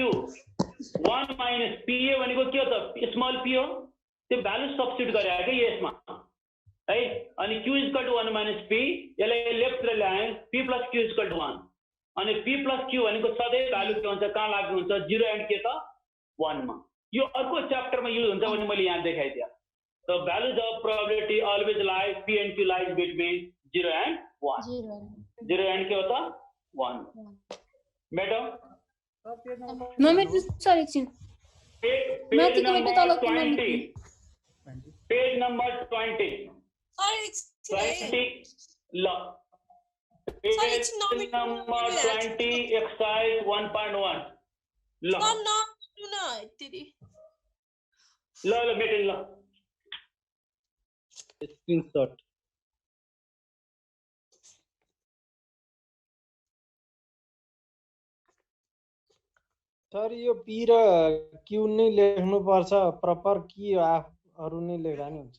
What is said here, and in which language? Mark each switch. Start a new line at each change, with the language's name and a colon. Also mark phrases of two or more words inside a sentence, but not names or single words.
English: Q 1 minus PA
Nepali: भनेको के हो त
English: small P
Nepali: हो त्यो
English: value substitute
Nepali: गरे के यसमा है अनि
English: Q equal to 1 minus P
Nepali: यसलाई लेफ्टतिर ल्याए
English: P plus Q equal to 1
Nepali: अनि
English: P plus Q
Nepali: भनेको सधैँ भ्यालु के हुन्छ कहाँ लाग्नु हुन्छ 0 एन्ड के त 1 मा यो अर्को च्याप्टरमा युज हुन्छ भने मैले यहाँ देखाइदिए
English: So values of probability always lie P and Q lies between 0 and 1.
Hindi: 0 and क्या होता 1. मैडम
Nepali: नमेट्नु सर एकछिन
English: page number
Nepali: 20
English: page number
Nepali: 20 ल
English: page number
Nepali: 20 एक्सरसाइज 1.1 ल मेटेन ल स्क्रिनशट सर यो पी र क्यू नै लेख्नु पर्छ प्रपर कि अरु नै लेख्दा नि हुन्छ